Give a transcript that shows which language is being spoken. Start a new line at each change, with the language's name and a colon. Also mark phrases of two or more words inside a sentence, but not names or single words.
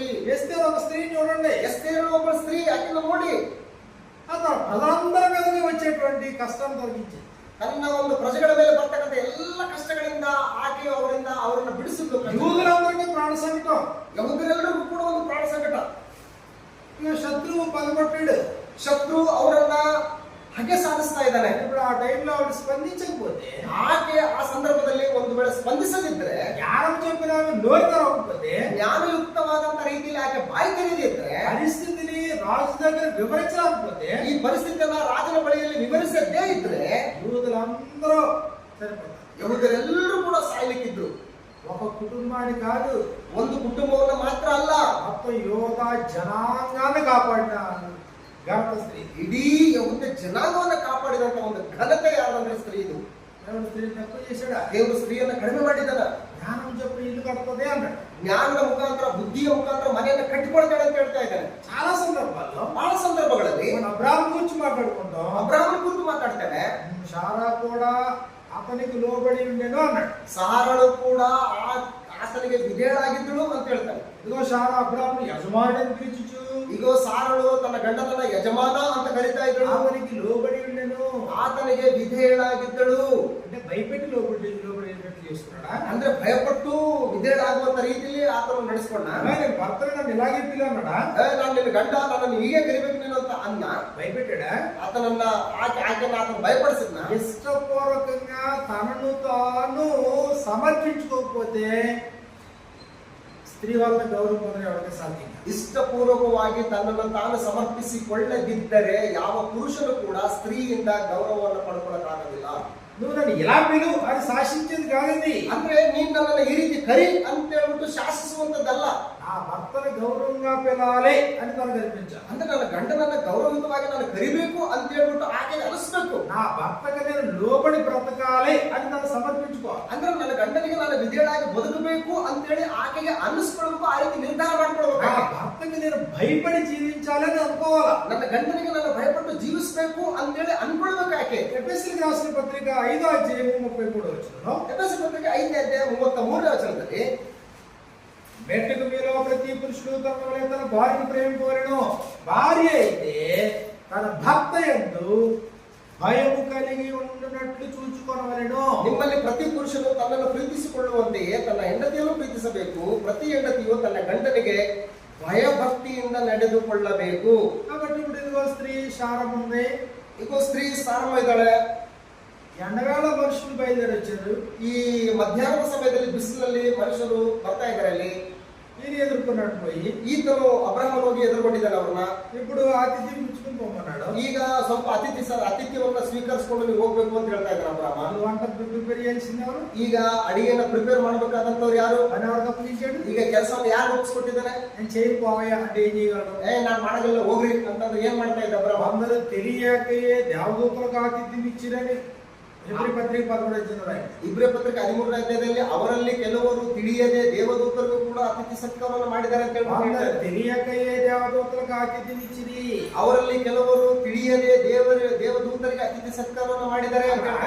Telugu: ఎస్తేరు ఒక స్త్రీని చూడండి.
Kannada: ಎಸ್ತೇರು ಒಬ್ಬ ಸ್ತ್ರೀ, ಆಕೆಯನ್ನು ನೋಡಿ
Telugu: అతను ప్రజలందరి మీదకి వచ్చేటువంటి కష్టం తొలగించింది.
Kannada: ತನ್ನ ಒಂದು ಪ್ರಜೆಗಳ ಮೇಲೆ ಬರ್ತಕ್ಕಂಥ ಎಲ್ಲ ಕಷ್ಟಗಳಿಂದ ಆಕೆಯು ಅವರನ್ನ ಬಿಡಿಸಿದ್ಲು.
Telugu: యూదులందరికీ ప్రాణ సంకటం.
Kannada: ಯಹೂದರೆಲ್ಲರಿಗೂ ಕೂಡ ಒಂದು ಪ್ರಾಣ ಸಂಕಟ.
Telugu: ఇక శత్రువు పగబట్టాడు.
Kannada: ಶತ್ರು ಅವರನ್ನ ಹಗೆ ಸಾಧಿಸ್ತಾ ಇದ್ದಾನೆ.
Telugu: ఇప్పుడు ఆ టైంలో ఆవిడ స్పందించకపోతే,
Kannada: ಆಕೆ ಆ ಸಂದರ್ಭದಲ್ಲಿ ಒಂದು ವೇಳೆ ಸ್ಪಂದಿಸದಿದ್ರೆ,
Telugu: జ్ఞానం చెప్పిన నోరు తెరవకపోతే,
Kannada: ಜ್ಞಾನಯುಕ್ತವಾದಂತ ರೀತಿಯಲ್ಲಿ ಆಕೆ ಬಾಯಿ ತೆರೆದಿದ್ರೆ,
Telugu: పరిస్థితిని రాజు దగ్గర వివరించలేకపోతే,
Kannada: ಈ ಪರಿಸ್ಥಿತಿಯನ್ನ ರಾಜನ ಬಳಿಯಲ್ಲಿ ವಿವರಿಸದೇ ಇದ್ರೆ
Telugu: యూదులందరూ సరిపోతారు.
Kannada: ಯಹೂದರೆಲ್ಲರೂ ಕೂಡ ಸಾಯ್ಲಿಕ್ಕಿದ್ರು.
Telugu: ఒక కుటుంబాన్ని కాదు,
Kannada: ಒಂದು ಕುಟುಂಬವನ್ನು ಮಾತ್ರ ಅಲ್ಲ,
Telugu: మొత్తం యోధ జనాంగాన్ని కాపాడిన ఘనత స్త్రీ.
Kannada: ಇಡೀ ಯಹೂದ ಜನಾಂಗವನ್ನ ಕಾಪಾಡಿದಂತ ಒಂದು ಘನತೆ ಯಾರಂದ್ರೆ ಸ್ತ್ರೀ. ಇದು
Telugu: దేవుడు స్త్రీని తక్కువ చేశాడా?
Kannada: ದೇವರು ಸ್ತ್ರೀಯನ್ನ ಕಡಿಮೆ ಮಾಡಿದ್ದಾನ.
Telugu: జ్ఞానం చెప్పి ఇల్లు కడుతుంది అన్నాడు.
Kannada: ಜ್ಞಾನದ ಮುಖಾಂತರ, ಬುದ್ಧಿಯ ಮುಖಾಂತರ ಮನೆಯನ್ನ ಕಟ್ಟಿಕೊಳ್ತಾಳೆ ಅಂತ ಹೇಳ್ತಾ ಇದ್ದಾನೆ.
Telugu: చాలా సందర్భాల్లో
Kannada: ಬಹಳ ಸಂದರ್ಭಗಳಲ್ಲಿ
Telugu: మన అబ్రాహాము గురించి మాట్లాడుకుంటాం.
Kannada: ಅಬ್ರಾಹ್ಮನ ಕುರಿತು ಮಾತಾಡ್ತೇವೆ.
Telugu: శారా కూడా అతనికి లోబడి ఉండేను అన్నాడు.
Kannada: ಸಾರಳು ಕೂಡ ಆತನಿಗೆ ವಿಧೇಯಳಾಗಿದ್ದಳು ಅಂತ ಹೇಳ್ತಾನೆ.
Telugu: ఇదిగో శారా అబ్రాహాము యజమానుడని పిలుచుచు,
Kannada: ಇಗೋ ಸಾರಳು ತನ್ನ ಗಂಡನನ್ನ ಯಜಮಾನ ಅಂತ ಕರೀತಾ ಇದ್ದಳು.
Telugu: అతనికి లోబడి ఉండేను,
Kannada: ಆತನಿಗೆ ವಿಧೇಯಳಾಗಿದ್ದಳು.
Telugu: అంటే భయపెట్టి లోబడేటట్టు చేస్తున్నాడా?
Kannada: ಅಂದ್ರೆ ಭಯಪಟ್ಟು ವಿಧೇಯಳಾಗುವಂತ ರೀತಿಯಲ್ಲಿ ಆತನು ನಡೆಸ್ಕೊಂಡ.
Telugu: నేను భర్తని నన్ను ఇలాగే పిలు అన్నాడా?
Kannada: ನಾನು ನಿನ್ನ ಗಂಡ, ನನ್ನನ್ನು ಹೀಗೆ ಕರಿಬೇಕು ನೀನು ಅಂತ ಅನ್ನ.
Telugu: భయపెట్టాడా?
Kannada: ಆತನನ್ನ ಆಕೆನ ಆತನ ಭಯಪಡಿಸಿದ್ನ.
Telugu: ఇష్టపూర్వకంగా తనను తాను సమర్పించుకోకపోతే
Kannada: ಸ್ತ್ರೀ ವಲ್ಲ ಗೌರವ ಬಂದ್ರೆ ಅವಳಿಗೆ ಸಾಧ್ಯ. ಇಷ್ಟಪೂರ್ವಕವಾಗಿ ತನ್ನನ್ನು ತಾನು ಸಮರ್ಪಿಸಿಕೊಳ್ಳದಿದ್ದರೆ ಯಾವ ಪುರುಷನು ಕೂಡ ಸ್ತ್ರೀಯಿಂದ ಗೌರವವನ್ನು ಪಡ್ಕೊಳ್ಳಕ್ಕಾಗೋದಿಲ್ಲ.
Telugu: నువ్వు నన్ను ఇలా పిలు అని శాసించేది కాదు ఇది.
Kannada: ಅಂದ್ರೆ ನೀನ್ ನನ್ನನ್ನು ಈ ರೀತಿ ಕರಿ ಅಂತ ಹೇಳ್ಬಿಟ್ಟು ಶಾಸಿಸುವಂತದ್ದಲ್ಲ.
Telugu: ఆ భర్తను గౌరవంగా పిలాలి అని తనకు అనిపించాలి.
Kannada: ಅಂದ್ರೆ ನನ್ನ ಗಂಡನನ್ನ ಗೌರವಯುತವಾಗಿ ನಾನು ಕರಿಬೇಕು ಅಂತ ಹೇಳ್ಬಿಟ್ಟು ಆಕೆಗೆ ಅನಿಸ್ಬೇಕು.
Telugu: నా భర్తకు నేను లోబడి బ్రతకాలి అని తను సమర్పించుకోవాలి.
Kannada: ಅಂದ್ರೆ ನನ್ನ ಗಂಡನಿಗೆ ನಾನು ವಿಧೇಯಳಾಗಿ ಬದುಕಬೇಕು ಅಂತ ಹೇಳಿ ಆಕೆಗೆ ಅನ್ನಿಸ್ಕೊಳ್ಬೇಕು. ಆ ರೀತಿ ನಿರ್ಧಾರ ಮಾಡ್ಕೊಳ್ಬೇಕು.
Telugu: నా భర్తకి నేను భయపడి జీవించాలి అని అనుకోవాలా.
Kannada: ನನ್ನ ಗಂಡನಿಗೆ ನಾನು ಭಯಪಟ್ಟು ಜೀವಿಸಬೇಕು ಅಂತ ಹೇಳಿ ಅನ್ಕೊಳ್ಬೇಕು. ಆಕೆ
Telugu: ఎఫెసీయులకు రాసిన రాసిన పత్రిక 5:33
Kannada: ಎಫೆಸ ಪತ್ರಿಕೆ 5:33
Telugu: మెట్టుకు మీలో ప్రతి పురుషుడు తన వలె తన భార్యను ప్రేమింపవలెను. భార్య అయితే తన భర్త యందు ಭಯವು కలిగి ఉండునట్లు చూచుకొనవలెను.
Kannada: ನಿಮ್ಮಲ್ಲಿ ಪ್ರತಿ ಪುರುಷನು ತನ್ನನ್ನು ಪ್ರೀತಿಸಿಕೊಳ್ಳುವಂತೆಯೇ ತನ್ನ ಹೆಂಡತಿಯನ್ನು ಪ್ರೀತಿಸಬೇಕು. ಪ್ರತಿ ಹೆಂಡತಿಯು ತನ್ನ ಗಂಡನಿಗೆ ಭಯಭಕ್ತಿಯಿಂದ ನಡೆದುಕೊಳ್ಳಬೇಕು.
Telugu: కాబట్టి ఇప్పుడు ఇదిగో స్త్రీ శారం ఉంది.
Kannada: ಈಗ ಸ್ತ್ರೀ ಸಾರಮ್ಮ ಇದ್ದಾಳೆ.
Telugu: ఎండవేళ మనుషులు బయలుదేరి వచ్చారు.
Kannada: ಈ ಮಧ್ಯಾಹ್ನದ ಸಮಯದಲ್ಲಿ ಬಿಸಿಲಲ್ಲಿ ಮನುಷ್ಯರು ಬರ್ತಾ ಇದ್ದಾರೆ. ಅಲ್ಲಿ
Telugu: ఈయన ఎదుర్కొన్నాడు పోయి.
Kannada: ಈತನು ಅಬ್ರಹಾಮನ ಹೋಗಿ ಎದುರುಗೊಂಡಿದ್ದಾನೆ ಅವ್ರನ್ನ.
Telugu: ఇప్పుడు ಆತಿಥ್ಯ ಮುಚ್చుకొని పోమన్నాడు.
Kannada: ಈಗ ಸ್ವಲ್ಪ ಆತಿಥ್ಯವನ್ನ ಸ್ವೀಕರಿಸಿಕೊಂಡು ನೀವು ಹೋಗ್ಬೇಕು ಅಂತ ಹೇಳ್ತಾ ಇದ್ದಾರೆ ಅಬ್ರಹಾಮ.
Telugu: వంట ప్రిపేర్ చేయాల్సింది ఎవరు?
Kannada: ಈಗ ಅಡಿಗೆನ ಪ್ರಿಪೇರ್ ಮಾಡ್ಬೇಕಾದಂತವ್ರು ಯಾರು?
Telugu: అని ఎవరికి అప్పగించాడు?
Kannada: ಈಗ ಕೆಲಸವನ್ನು ಯಾರು ಒಪ್ಪಿಸ್ಕೊಟ್ಟಿದ್ದಾನೆ?
Telugu: నేను చేయకపోవయ్యా అంటే ఏం చేయగలడు?
Kannada: ನಾನ್ ಮಾಡಲ್ಲ ಹೋಗ್ರಿ ಅಂತಂದ್ರೆ ಏನ್ ಮಾಡ್ತಾ ಇದ್ದ ಅಬ್ರಹಾಮ?
Telugu: అందరూ తెలియకయే దేవదూతలకు ఆతిథ్యం ఇచ్చిరని
Kannada: ಇಬ್ರಿ ಪತ್ರಿಕೆ 11 ಇಬ್ರಿ ಪತ್ರಿಕೆ 13 ಅವರಲ್ಲಿ ಕೆಲವರು ತಿಳಿಯದೆ ದೇವದೂತರಿಗೂ ಕೂಡ ಅತಿಥಿ ಸತ್ಕಾರವನ್ನು ಮಾಡಿದ್ದಾರೆ ಅಂತ ಹೇಳ್ತಾರೆ.
Telugu: తెలియకయೇ దేవదూతలకు ఆతిథ్యం ఇచ్చిరి.
Kannada: ಅವರಲ್ಲಿ ಕೆಲವರು ತಿಳಿಯದೆ ದೇವದೂತರಿಗೆ ಅತಿಥಿ ಸತ್ಕಾರವನ್ನು ಮಾಡಿದ್ದಾರೆ ಅಂತ ಹೇಳ್ತಾರೆ.